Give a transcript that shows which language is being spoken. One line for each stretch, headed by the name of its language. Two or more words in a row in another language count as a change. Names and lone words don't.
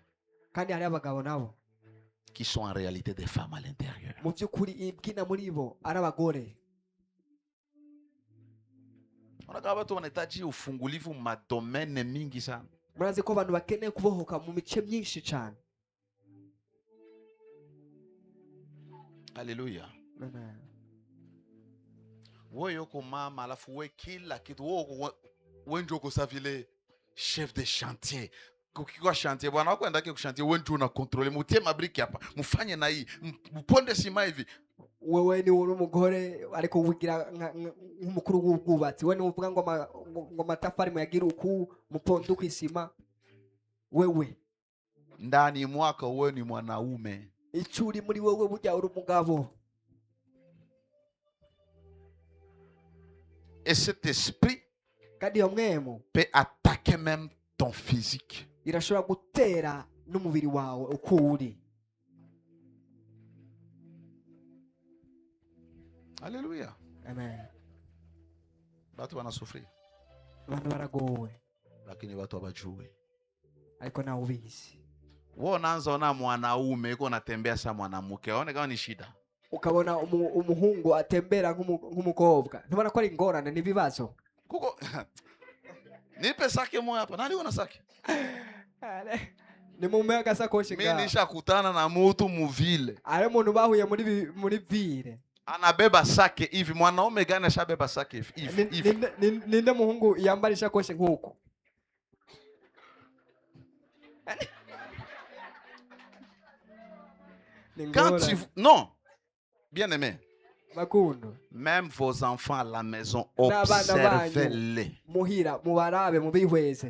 Rundi: Kandi hari abagabo nabo
French: qui sont en réalité des femmes à l'intérieur.
Rundi: mu by'ukuri ibwina muri bo ari abagore.
Swahili: Unakaa watu wanahitaji ufungulivu madomene mingi sana.
Rundi: Murazi ko abantu bakeneye kubohoka mu mice myinshi cyane. Haleluya. Amen.
Swahili: Wewe yuko mama alafu wewe kila kitu wewe ndio uko vile
French: chef de chantier.
Swahili: Kukikwa chantier bwana wako endake kushantier wewe ndio una contrôler mutie mabriki hapa mufanye na hii mponde sima hivi.
Rundi: Wewe ni uri umugore ariko wigira nk'umukuru w'ubwubatsi. Wewe ni uvuga ngo amatafari muyagira uku mupondo kwisima.
Swahili: Wewe ndani mwaka wewe ni mwanaume.
Rundi: Icuri muri wewe burya uri umugabo.
French: Et cet esprit
Rundi: Kandi iyo mwemu
French: peut attaquer même ton physique.
Rundi: irashobora gutera n'umubiri wawe uko uri. Alléluia. Amen.
Swahili: Watu wanasufiri.
Rundi: Abantu baragowe
Swahili: Lakini watu hawajui.
Rundi: ariko nawe ubizi.
Swahili: Wewe unaanza ona mwanaume yuko anatembea saa mwanamke. Aone kama ni shida.
Rundi: Ukabona umuhungu atembera nk'umukobwa. Ntubona ko ari ingorane n'ibibazo.
Swahili: Kuko nipe sake moja hapa. Nani una sake?
Rundi: Ni mume agasakoshi
Swahili: Mimi nishakutana na mtu muvile.
Rundi: Ari umuntu bahuye muri vile.
Swahili: Anabeba sake hivi. Mwanaume gani ashabeba sake hivi?
Rundi: Ninde muhungu yambara ishakoshi nk'uko?
French: Non. Bien aimé. Makundo. Même vos enfants à la maison, observez-les.
Rundi: Muhira mubarabe mubihweze.